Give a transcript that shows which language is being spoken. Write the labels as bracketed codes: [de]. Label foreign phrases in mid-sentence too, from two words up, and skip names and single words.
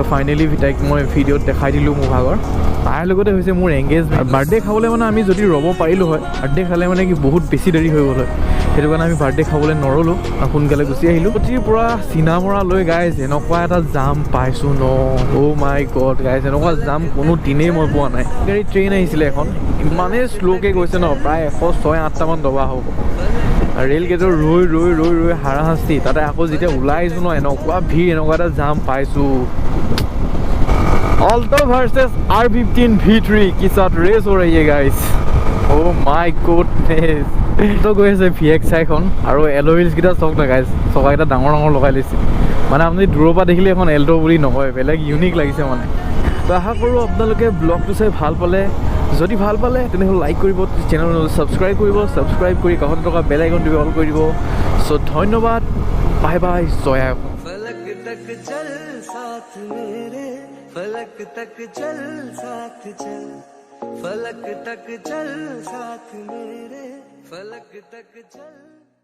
[as] ফাইনেলি তাইক মই ভিডিঅ'ত দেখাই দিলোঁ মোৰ ভাগৰ তাৰ লগতে হৈছে মোৰ [en] engagement birthday [as] খাবলৈ মানে আমি যদি ৰ'ব পাৰিলোঁ হয় বাৰ্থডে খালে মানে কি বহুত বেছি দেৰি হৈ গ'ল হয় সেইটো কাৰণে আমি বাৰ্থডে খাবলৈ নৰলোঁ আৰু সোনকালে গুচি আহিলোঁ গতিকে পূৰা চিনামৰা লৈ গাইজ এনেকুৱা এটা জাম পাইছোঁ ন [en] oh my god [as] গাইজ এনেকুৱা জাম কোনো দিনেই মই পোৱা নাই গাড়ী ট্ৰেইন আহিছিলে এখন ইমানেই শ্ল'কৈ গৈছে ন প্ৰায় 106-8টামান দবা হ'ব ৰেল গেটৰ ৰৈ হাৰাশাস্তি তাতে আকৌ যেতিয়া ওলাই আহিছোঁ ন এনেকুৱা ভিৰ এনেকুৱা এটা জাম পাইছোঁ [hi] Alto versus R15 V3 के साथ रेस हो रही है गाइस [en] Oh my goodness [as] তো গৈ আছে VX এখন আৰু [en] alloy wheels [as] কেইটা চাওক না গাইজ চকাকেইটা ডাঙৰ লগাই লৈছে মানে আপুনি দূৰৰ পৰা দেখিলে এখন এল্টো বুলি নকয় বেলেগ ইউনিক লাগিছে মানে তো আশা কৰোঁ আপোনালোকে ব্লগটো চাই ভাল পালে যদি ভাল পালে তেনেহ'লে লাইক কৰিব চেনেল ছাবস্ক্ৰাইব কৰি কাষত থকা বেল আইকনটো অল কৰি দিব চ' ধন্যবাদ [en] bye bye [as] জয়া [hi] फलक तक चल साथ मेरे फलक तक चल साथ चल फलक तक चल साथ मेरे फलक तक चल